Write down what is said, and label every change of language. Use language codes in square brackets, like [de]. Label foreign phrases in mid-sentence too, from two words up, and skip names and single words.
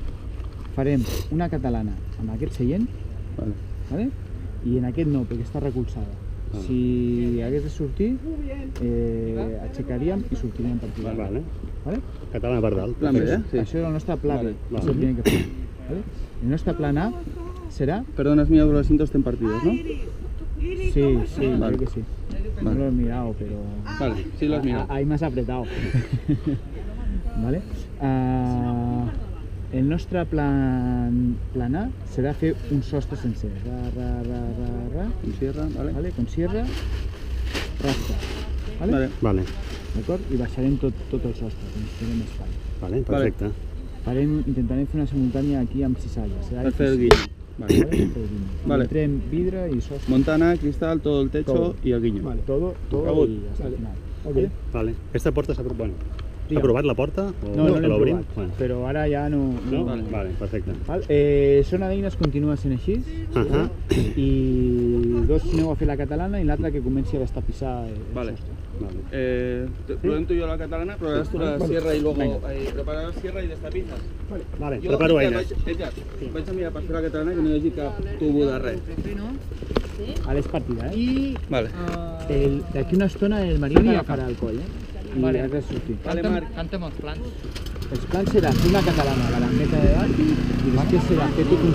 [ca] Farem una catalana amb aquest seient, vale? I en aquest no, perquè està recolzada. Si hagués de sortir, aixecaríem i sortiríem per aquí. Vale. Vale? Català per dalt. Plan B, eh? Sí. Això és el nostre pla B, Vale. és el primer que fem. ¿Vale? El nostre plan A serà... [es] Perdona, has mirado los asientos estén partidos, ¿no? Sí, Vale. creo que sí. No Vale. lo he mirado, pero... Vale, sí lo has mirado. Ahí más apretado. ¿Vale? [ca] El nostre plan A serà fer un sostre sencer. Ra. [es] Con sierra, vale. ¿Vale? Con sierra, rasca. ¿Vale? Vale. Vale. [ca] D'acord? I baixarem tot el sostre, que necessitarem espai. Vale, perfecte. Intentarem fer una simultània aquí amb cisalles. Per fer el guiño. Vale. Vale. Vale. Metrem vidre y sostre. [es] Montana, cristal, todo el techo Todo. y el guiño. Vale. Todo Rebot. y hasta el final. Vale. Vale. [ca] Aquesta porta s'ha provat. S'ha Digue'm. provat la porta? O No que l'hem l'obrim? provat, Bueno. però ara ja no... No? Vale. Vale, perfecte. Val? Zona d'eines continua sent així Ahà. i dos aneu a fer la catalana i l'altre que comenci a destapissar el Vale. sostre. Vale. [es] Prueben tú y yo la catalana, probarás tú la sierra y luego Venga. preparar la sierra y destapizas. Vale, [ca] Jo, preparo Edgar, eines. vaig a mirar per fer la catalana que no hi hagi cap tubo de res. Ara és partida, eh? I Vale. D'aquí una estona el Maria li agafarà el coll, eh? i Vale. has de sortir. Vale, Marc. Cantem els plans. Els plans serà fer una catalana a la banqueta de dalt i després serà fer tot un